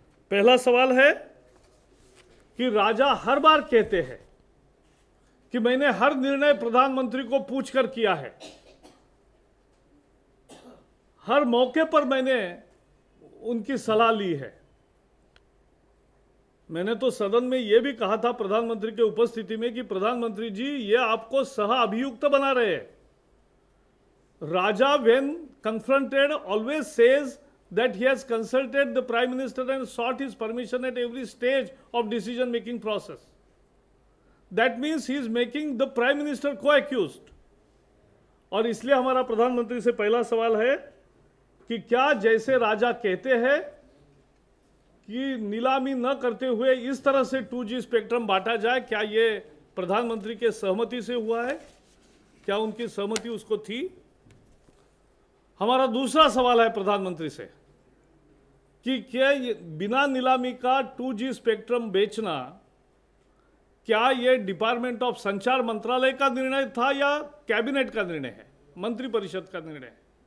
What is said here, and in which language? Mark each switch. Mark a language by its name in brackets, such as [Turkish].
[Hindi] पहला सवाल है कि राजा हर बार कहते हैं कि मैंने हर निर्णय प्रधानमंत्री को पूछकर किया है, हर मौके पर मैंने उनकी सलाह ली है। मैंने तो सदन में यह भी कहा था प्रधानमंत्री के उपस्थिति में कि प्रधानमंत्री जी ये आपको सह अभियुक्त बना रहे हैं। [English] Raja, when confronted, always says that he has consulted the Prime Minister and sought his permission at every stage of decision-making process. That means he is making the Prime Minister co-accused. [Hindi] और इसलिए हमारा प्रधानमंत्री से पहला सवाल है कि क्या जैसे राजा कहते हैं कि नीलामी न करते हुए इस तरह से 2G स्पेक्ट्रम बांटा जाए, क्या ये प्रधानमंत्री के सहमति से हुआ है? क्या उनकी सहमति उसको थी? हमारा दूसरा सवाल है प्रधानमंत्री से कि क्या बिना नीलामी का 2G स्पेक्ट्रम बेचना, क्या ये डिपार्टमेंट ऑफ संचार मंत्रालय का निर्णय था या कैबिनेट का निर्णय है, मंत्रिपरिषद का निर्णय है?